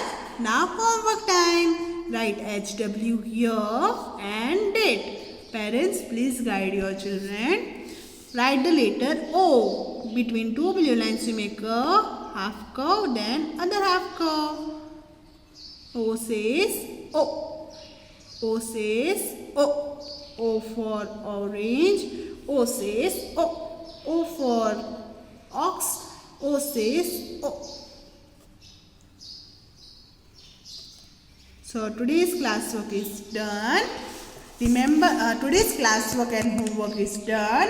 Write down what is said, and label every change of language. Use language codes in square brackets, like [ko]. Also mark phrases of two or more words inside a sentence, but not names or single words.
[en] Now homework time. Write HW here and date. Parents, please guide your children. Write the letter O. Between two blue lines you make a half curve, then other half curve. O says O. O says O. O for orange. O says O. O for ox. O says O. So today's classwork is done. Remember, today's classwork and homework is done.